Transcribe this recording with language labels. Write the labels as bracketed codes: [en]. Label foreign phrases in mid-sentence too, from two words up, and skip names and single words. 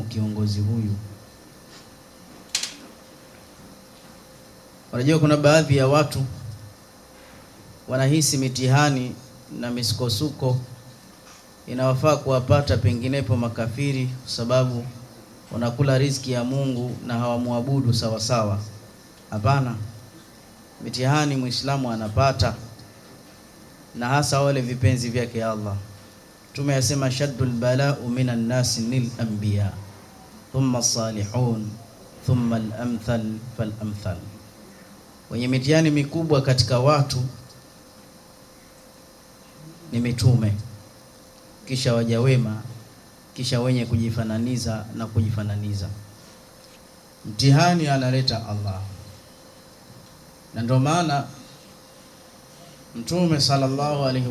[sw] Kiongozi huyu, unajua kuna baadhi ya watu wanahisi mitihani na misukosuko inawafaa kuwapata penginepo makafiri kwa sababu wanakula riziki ya Mungu na hawamuabudu sawa sawa. Hapana, mitihani Muislamu anapata, na hasa wale vipenzi vyake Allah. [ar] Tumeyasema أشد البلاء من الناس للأنبياء ثم الصالحون ثم الأمثل فالأمثل. [sw] Wenye mitihani mikubwa katika watu ni mitume, kisha waja wema, kisha wenye kujifananiza na kujifananiza. Mtihani analeta Allah, na ndio maana Mtume [ar] صلى الله عليه